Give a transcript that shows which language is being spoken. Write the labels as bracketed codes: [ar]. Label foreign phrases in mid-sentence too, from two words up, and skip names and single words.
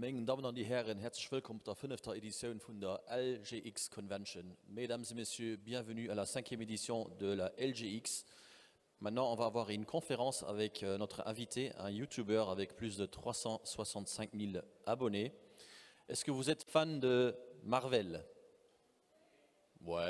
[de] Damen und Herren, herzlich willkommen zur 5. Edition von der LGX Convention. [fr] Mesdames et messieurs, bienvenue à la 5e édition de la LGX. Maintenant, on va avoir une conférence avec notre invité, un YouTuber avec plus de 365 000 abonnés. Est-ce que vous êtes fan de Marvel? Ouais.